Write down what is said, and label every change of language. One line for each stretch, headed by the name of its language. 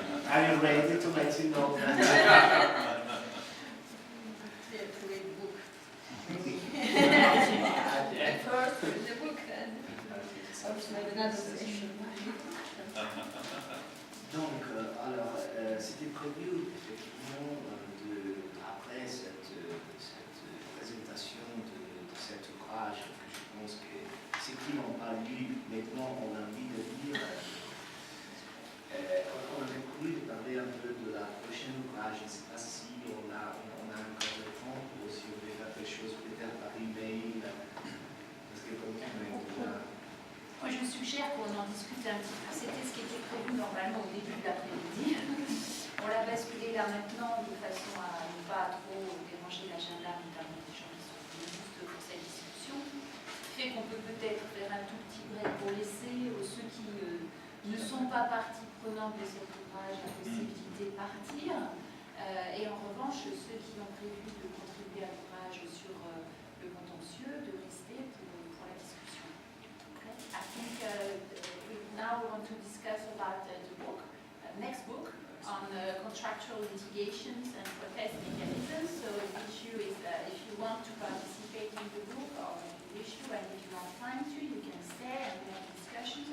English: Are you ready to let you know that? Yeah, to read the book. Yeah. First, read the book, and also maybe another session.
French: Donc, alors, c'était prévu effectivement après cette présentation de cet ouvrage, que je pense que ceux qui n'ont pas lu maintenant ont envie de lire. On avait prévu de parler un peu de la prochaine ouvrage. Je ne sais pas si on a encore le temps ou si on veut faire quelque chose peut-être par email. Parce que comme Moi, je suggère qu'on en discute un petit peu. C'était ce qui était prévu normalement au début de l'après-midi. On l'a basculé là maintenant de façon à ne pas trop déranger l'agenda, notamment des gens qui sont venus juste pour cette discussion. Fait qu'on peut peut-être faire un tout petit break pour laisser ceux qui ne sont pas partie prenante de cet ouvrage la possibilité de partir. Et en revanche, ceux qui ont prévu de contribuer à l'ouvrage sur le contentieux, de rester pour la discussion.
English: Okay. I think now we want to discuss about the book, next book, on contractual litigations and protest mechanisms. So the issue is if you want to participate in the book or the issue, and if you have time to, you can stay and we have discussions.